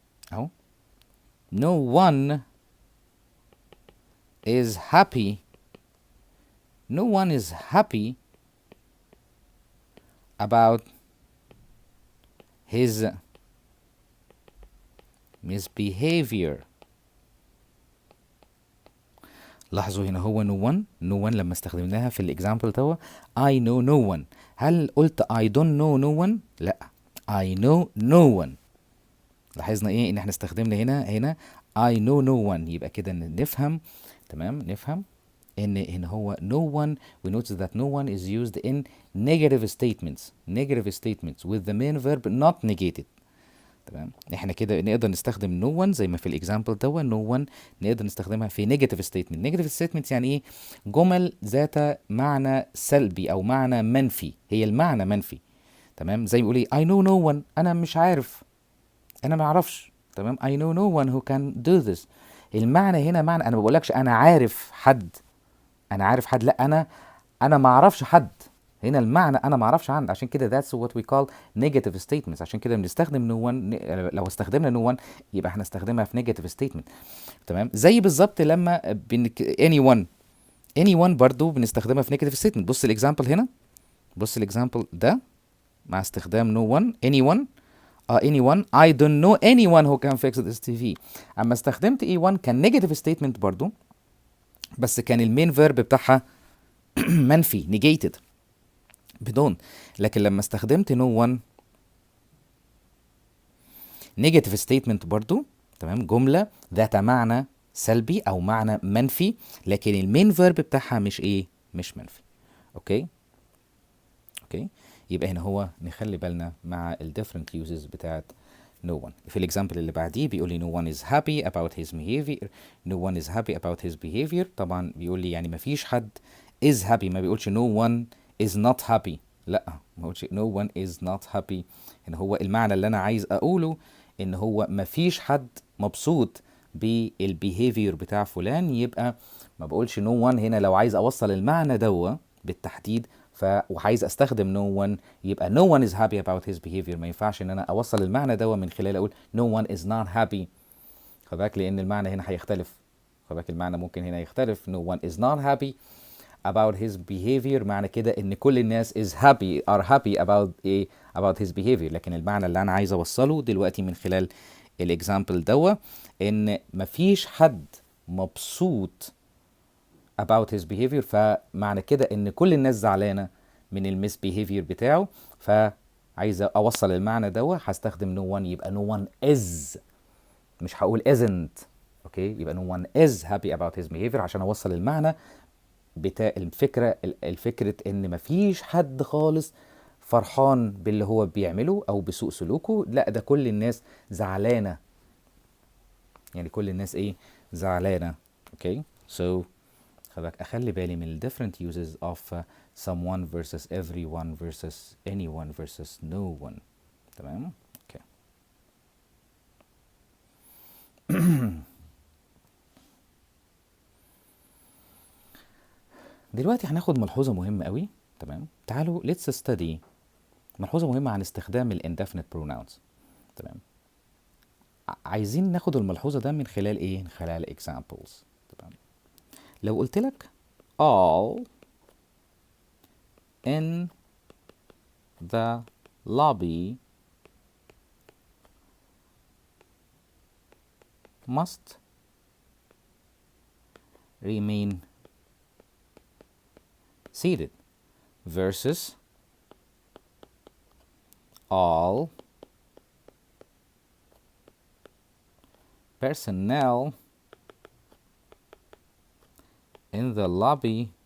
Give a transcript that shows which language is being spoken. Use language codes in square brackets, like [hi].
[en] أهو. No one is happy. No one is happy about his misbehavior. [ar] لاحظوا هنا هو no one لما استخدمناها في الاكزامبل توا [en] I know no one. [ar] هل قلت [en] I don't know no one؟ لا I know no one. [ar] لاحظنا ايه ان احنا استخدمنا هنا [en] I know no one. [ar] يبقى كده نفهم، تمام، نفهم ان هنا هو no one. [en] we notice that no one is used in negative statements with the main verb not negated. [ar] تمام، احنا كده نقدر نستخدم no one زي ما في الاكزامبل ده no one نقدر نستخدمها في negative statements يعني ايه؟ جمل ذات معنى سلبي او معنى منفي، هي المعنى منفي. تمام، زي ما بيقول ايه [en] I know no one، [ar] انا مش عارف، انا ما اعرفش. [en] تمام، I know no one who can do this. [ar] المعنى هنا معنى، انا ما بقولكش انا عارف حد، لا انا ما اعرفش حد. هنا المعنى انا ما اعرفش حد، عشان كده [en] that's what we call negative statements. [ar] عشان كده بنستخدم no one. لو استخدمنا no one يبقى احنا استخدمها في negative statement. تمام، زي بالظبط لما anyone برضو بنستخدمها في negative statement. بص الاكزامبل هنا، بص الاكزامبل ده مع استخدام [en] no one anyone I don't know anyone who can fix this TV. [ar] اما استخدمت A1 كان negative statement برضو، بس كان المين فيرب بتاعها منفي negated بدون. لكن لما استخدمت no one negative statement برضو، تمام، جملة ذات معنى سلبي او معنى منفي، لكن المين فيرب بتاعها مش منفي. اوكي يبقى هنا هو نخلي بالنا مع ال different uses بتاعت no one. في الاكزامبل اللي بعديه بيقول لي [en] no one is happy about his behavior. no one is happy about his behavior. [ar] طبعا بيقول لي يعني ما فيش حد is happy، ما بيقولش [en] no one is not happy. [ar] لا، ما بيقولش [en] no one is not happy. [ar] هنا هو المعنى اللي انا عايز اقوله ان هو ما فيش حد مبسوط بالبيهيفير بتاع فلان. يبقى ما بقولش [en] no one هنا لو عايز اوصل المعنى دوا بالتحديد وعايز استخدم no one، يبقى no one is happy about his behavior. [ar] ما ينفعش ان انا اوصل المعنى ده من خلال اقول [en] no one is not happy. [ar] خد بالك لان المعنى هنا هيختلف. خد بالك المعنى ممكن هنا يختلف. [en] no one is not happy about his behavior [ar] معنى كده ان كل الناس [en] are happy about his behavior. [ar] لكن المعنى اللي انا عايز اوصله دلوقتي من خلال الاكزامبل دوا ان مفيش حد مبسوط [en] about his behavior، [ar] فمعنى كده ان كل الناس زعلانه من المس behavior بتاعه. فعايز اوصل المعنى ده هستخدم no one. [en] يبقى no one is، [ar] مش هقول [en] isn't. [ar] اوكي، يبقى [en] no one is happy about his behavior [ar] عشان اوصل المعنى بتاع الفكره ان مفيش حد خالص فرحان باللي هو بيعمله او بسوء سلوكه. لا، ده كل الناس زعلانه، يعني كل الناس زعلانه. [en] okay so [ar] اخلي بالي من ال [en] different uses of someone versus everyone versus anyone versus no one. [ar] تمام، اوكي. دلوقتي هناخد ملحوظة مهمة قوي. تمام، تعالوا [en] let's study [ar] ملحوظة مهمة عن استخدام ال Indefinite Pronouns. تمام، عايزين ناخد الملحوظة ده من خلال من خلال examples. تمام، لو قلت لك [en] all in the lobby must remain seated versus all personnel in the lobby